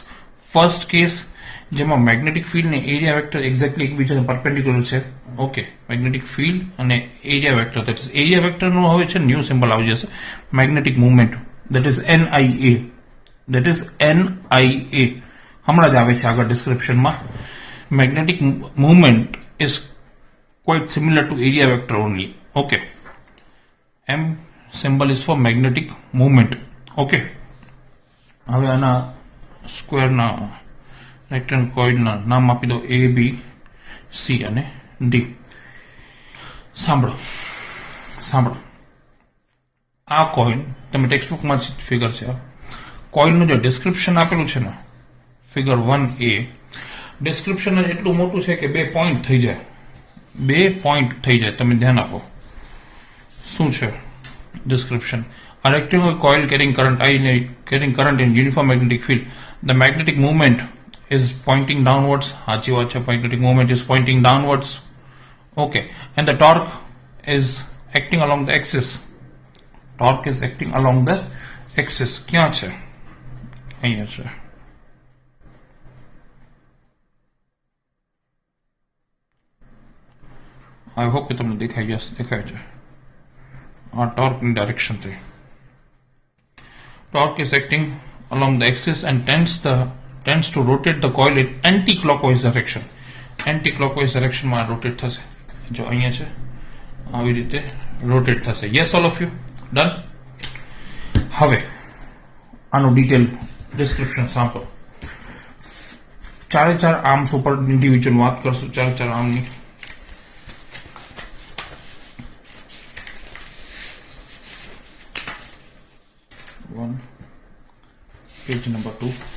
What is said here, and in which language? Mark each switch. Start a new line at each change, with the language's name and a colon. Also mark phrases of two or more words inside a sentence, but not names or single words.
English: First case જેમાં magnetic field ને area vector exactly એકબીજાને પરપેન્ડિક્યુલર છે. Okay, magnetic field અને area vector, that is area વેક્ટરનું
Gujarati: હવે છે
English: new symbol
Gujarati: આવી જશે,
English: magnetic movement, that is NIA. that is
Gujarati: NIA હમણાં જ આવે છે આગળ ડિસ્ક્રિપ્શનમાં.
English: magnetic movement is quite similar to area vector only. Okay, M symbol is for magnetic movement.
Gujarati: Okay, હવે આના સ્ક્વેર ના
English: rectangle coil
Gujarati: ના નામ આપી દો A, B, C અને D. સાંભળો, આ કોઇલ તમે
English: text book
Gujarati: ફિગર છે, કોઇલનું જે ડિસ્ક્રિપ્શન આપેલું છે ને ફિગર 1A, ડિસ્ક્રિપ્શન જ એટલું મોટું છે કે 2 પોઈન્ટ થઈ જાય. 2 પોઈન્ટ થઈ જાય. તમે ધ્યાન આપો શું છે ડિસ્ક્રિપ્શન.
English: A rectangular coil carrying current in uniform magnetic field. The magnetic movement is pointing downwards.
Gujarati: સાચી વાત છે,
English: magnetic movement is pointing downwards. Okay, and the torque is acting along the axis. Torque is acting along the axis.
Gujarati: ક્યાં છે? અહીંયા છે.
English: I hope
Gujarati: કે તમને દેખાય. યસ, દેખાય છે. આ ટોર્કની ડાયરેક્શન થઈ.
English: Torque is acting along the axis and tends to rotate the coil in anti-clockwise direction. Anti-clockwise direction
Gujarati: માં રોટેટ થશે. જો અહીંયા છે, આવી રીતે રોટેટ થશે.
English: Yes, all of you done.
Gujarati: હવે આનું
English: detail description સાંભળો.
Gujarati: 4 આર્મ્સ ઉપર ઇન્ડિવિજ્યુઅલ વાત કરશું. 4 આર્મની.
English: page number
Gujarati: 2.